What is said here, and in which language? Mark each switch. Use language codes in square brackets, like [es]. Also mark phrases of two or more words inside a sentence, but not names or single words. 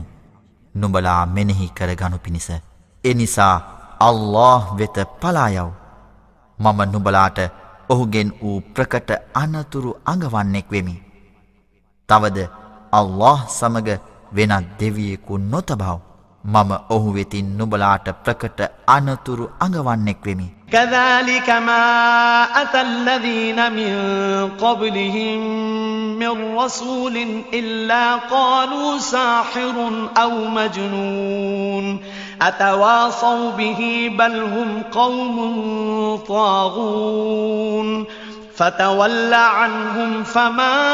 [si] නුඹලා මෙනෙහි කරගනු පිණිස. එනිසා අල්ලාහ් වෙත පලා යව්. මම නුඹලාට ඔහුගෙන් වූ ප්‍රකට අනතුරු අඟවන්නෙක් වෙමි. තවද අල්ලාහ් සමග වෙනත් දෙවියෙකු නොතබව. මම ඔහු වෙතින් නුඹලාට ප්‍රකට අනතුරු අඟවන්නෙක් වෙමි. [ar] كذلك ما أتى الذين من قبلهم من رسول إلا قالوا ساحر أو مجنون أتواصوا به بل هم قوم طاغون فتول عنهم فما